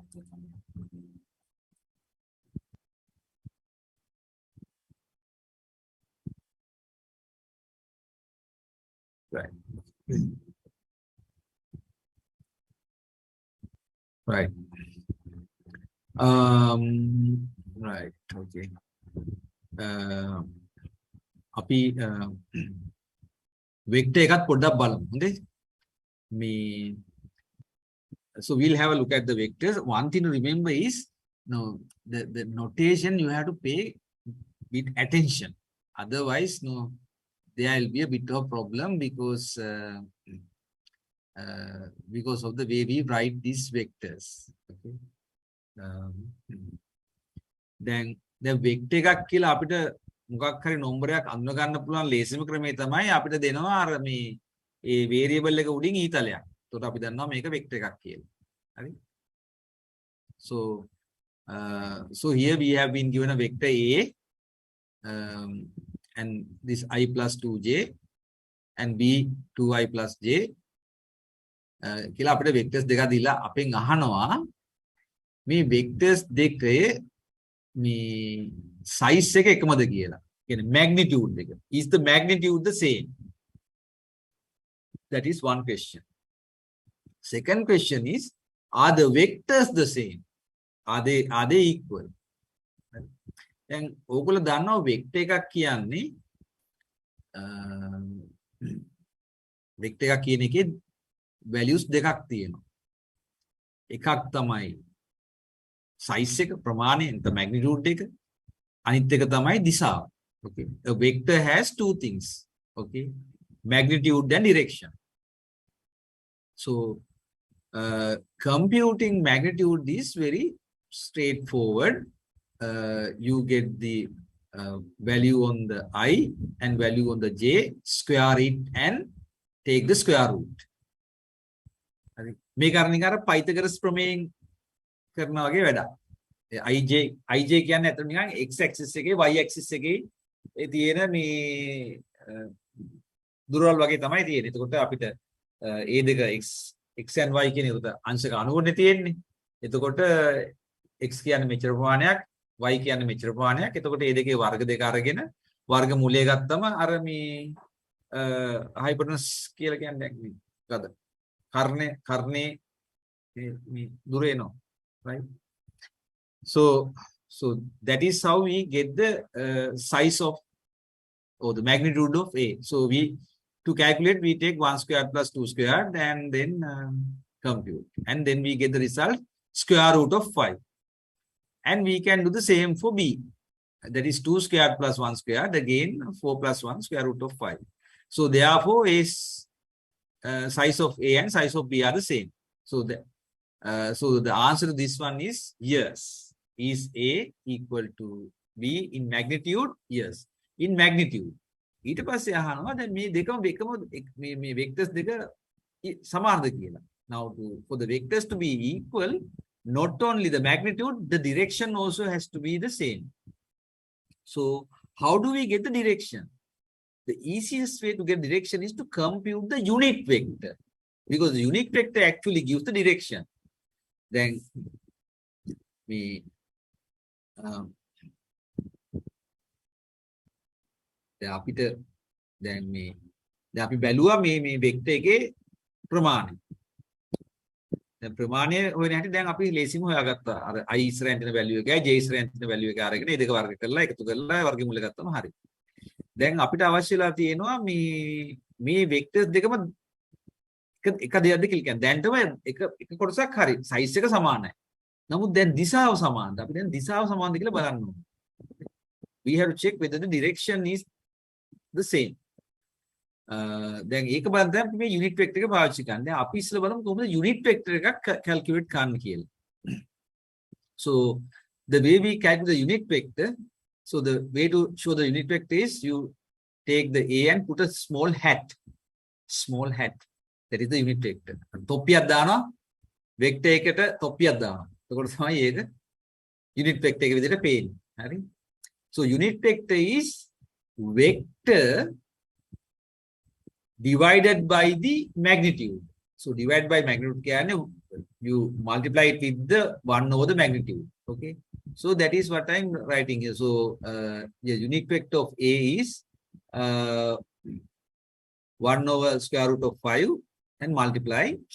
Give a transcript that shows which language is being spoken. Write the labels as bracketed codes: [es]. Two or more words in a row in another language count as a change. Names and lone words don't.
[en] Right. Right. Right. Okay. [si] අපි වෙක්ටර් එකත් පොඩ්ඩක් බලමු. හොඳේ. [en] මේ So we'll have a look at the vectors. One thing to remember is, no, the notation you have to pay with attention. Otherwise, no, there will be a bit of problem because of the way we write these vectors. Okay. Then the vector [si] එකක් කියලා අපිට මොකක් හරි නම්බරයක් අඳුන ගන්න පුළුවන් ලේසිම ක්‍රමය තමයි අපිට දෙනවා අර මේ ඒ variable එක උඩින් ඊතලයක්. එතකොට අපි දන්නවා මේක vector එකක් කියලා. හරි? [en] So here we have been given a vector A and this I plus 2j and B 2i plus j [si] කියලා අපිට vectors දෙකක් දීලා අපෙන් අහනවා මේ vectors දෙකේ මේ size එක එකමද කියලා. කියන්නේ magnitude එක. [en] Is the magnitude the same? That is one question. Second question is, are the vectors the same? Are they equal? [si] දැන් ඕගොල්ලෝ දන්නවා vector එකක් කියන්නේ vector එකක් කියන එකේ values දෙකක් තියෙනවා. එකක් තමයි size එක ප්‍රමාණය [en] the magnitude [si] එක. අනිත් එක තමයි දිශාව. [en] Okay. A vector has two things. Okay. Magnitude and direction. So computing magnitude is very straightforward. You get the value on the I and value on the j, square it and take the square root. [si] මේ කරන්නේ අර Pythagoras ප්‍රමේයෙන් කරනවා වගේ වැඩක්. ij කියන්නේ අතන නිකන් x axis එකේ y axis එකේ ඒ තියෙන මේ දුරවල් වගේ තමයි තියෙන්නේ. එතකොට අපිට ඒ දෙක [en] x and y [si] කියන උත අංශක අනුවනේ තියෙන්නේ. එතකොට x කියන්නේ මෙච්චර ප්‍රමාණයක්, y කියන්නේ මෙච්චර ප්‍රමාණයක්. එතකොට මේ දෙකේ වර්ග දෙක අරගෙන වර්ග මූලය ගත්තම අර මේ hypotenuse කියලා කියන්නේ මොකද? කර්ණේ මේ දුර එනවා. [en] Right? So that is how we get the size of or the magnitude of A. So to calculate, we take 1 squared plus 2 squared and then compute. And then we get the result square root of 5. And we can do the same for B. That is 2 squared plus 1 squared, again 4 plus 1 square root of 5. So therefore, size of A and size of B are the same. So the answer to this one is yes. Is A equal to B in magnitude? Yes. In magnitude. [si] ඊට පස්සේ අහනවා දැන් මේ දෙකම මේ vectors දෙක සමානද කියලා. [en] Now for the vectors to be equal, not only the magnitude, the direction also has to be the same. So how do we get the direction? The easiest way to get direction is to compute the unit vector, because the unit vector actually gives the direction. Then we [si] අපිට දැන් අපි බැලුවා මේ vector එකේ ප්‍රමාණය. දැන් ප්‍රමාණය හොයන හැටි දැන් අපි ලේසිම හොයාගත්තා. අර i ඉස්සරහින් තියෙන value එකයි j ඉස්සරහින් තියෙන value එක අරගෙන මේ දෙක වර්ග කරලා එකතු කරලා වර්ගමූල ගත්තම හරි. දැන් අපිට අවශ්‍යලා තියෙනවා මේ vectors දෙකම එක දෙයක්ද කියලා කියන්නේ. දැන්ටම එක කොටසක් හරි size එක සමානයි. නමුත් දැන් දිශාව සමානද? අපි දැන් දිශාව සමානද කියලා බලන්න ඕනේ. [en] We have to check whether the direction is the same. [si] දැන් ඒක බලන්න අපි මේ [en] unit vector [si] එක පාවිච්චි කරන්නේ. දැන් අපි ඉස්සෙල්ලා බලමු කොහොමද [en] unit vector [si] එකක් calculate කරන්න කියලා. [en] So the way we calculate the unit vector, so the way to show the unit vector is you take the A and put a small hat. Small hat. That is the unit vector. [si] තොප්පියක් දානවා vector එකට තොප්පියක් දානවා. එතකොට තමයි ඒක [en] unit vector [si] එක විදිහට පේන්නේ. හරි? [en] So unit vector is vector divided by the magnitude. So divide by magnitude කියන්නේ you multiply it with the 1 over the magnitude. Okay. So that is what I'm writing here. So the unit vector of A is 1 over square root of 5 and multiply.